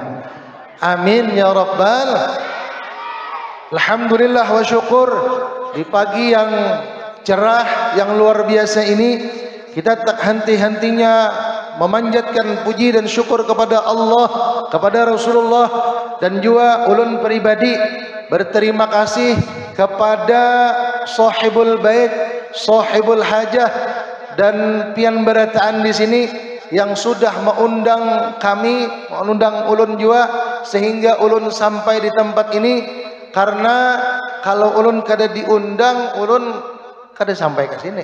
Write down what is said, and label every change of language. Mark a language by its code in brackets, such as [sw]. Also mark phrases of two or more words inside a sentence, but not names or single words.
[ar] Amin ya rabbal. [id] Alhamdulillah wa syukur, di pagi yang cerah yang luar biasa ini kita tak henti-hentinya memanjatkan puji dan syukur kepada Allah, kepada Rasulullah, dan juga ulun pribadi berterima kasih kepada [ar] sahibul bait, sahibul hajah, [id] dan pian berataan di sini yang sudah mengundang kami, mengundang ulun juga sehingga ulun sampai di tempat ini. [bjn] Karena kalau ulun kada diundang, ulun kada sampai ke sini.